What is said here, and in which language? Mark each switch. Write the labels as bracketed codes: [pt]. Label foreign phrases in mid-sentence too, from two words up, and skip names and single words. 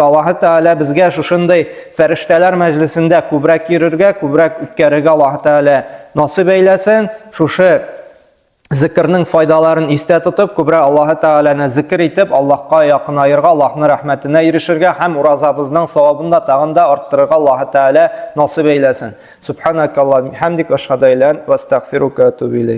[tt] Аллаһ Тәгалә безгә шушындай фәрештәләр мәҗлесендә күбрәк йөрергә, күбрәк үткәрергә Аллаһ Тәгалә насыйп әйләсен. Шушы зикрның файдаларын истә тотып, күбрәк Аллаһ Тәгаләне зикр итеп, Аллаһка якынайырга, Аллаһның рәхмәтенә ирешергә һәм уразабызның савабын да тагын да арттырырга Аллаһ Тәгалә насыйп әйләсен. [ar] سبحانك اللهم وبحمدك أشهد أن لا إله إلا أنت وأستغفرك وأتوب إليك.